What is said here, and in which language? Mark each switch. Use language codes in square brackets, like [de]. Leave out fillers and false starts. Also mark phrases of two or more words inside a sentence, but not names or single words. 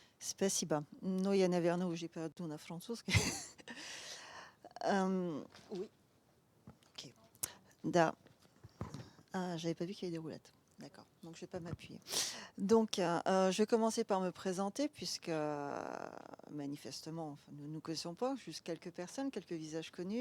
[ru] Спасибо. Но я, наверное, уже перейду на французский. [fr] Oui, ok. Da. Ah, j'avais pas vu qu'il y avait des roulettes. D'accord, donc je vais pas m'appuyer. Donc, je vais commencer par me présenter, puisque manifestement, enfin, nous ne nous connaissons pas, juste quelques personnes, quelques visages connus.